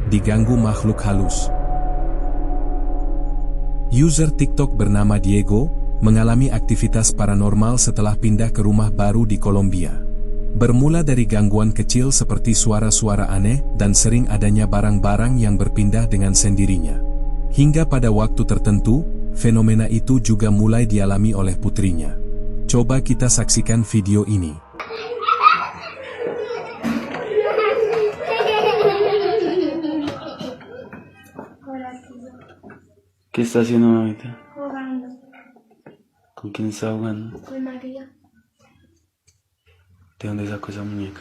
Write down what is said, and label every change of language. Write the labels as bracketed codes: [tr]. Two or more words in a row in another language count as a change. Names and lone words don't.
[id] diganggu makhluk halus. User TikTok bernama Diego mengalami aktivitas paranormal setelah pindah ke rumah baru di Kolombia. Bermula dari gangguan kecil seperti suara-suara aneh dan sering adanya barang-barang yang berpindah dengan sendirinya. Hingga pada waktu tertentu, fenomena itu juga mulai dialami oleh putrinya. Coba kita saksikan video ini. [es] ¿Qué está haciendo, mamita? Jugando ¿Con quién está jugando? con María. ¿De dónde sacó esa muñeca?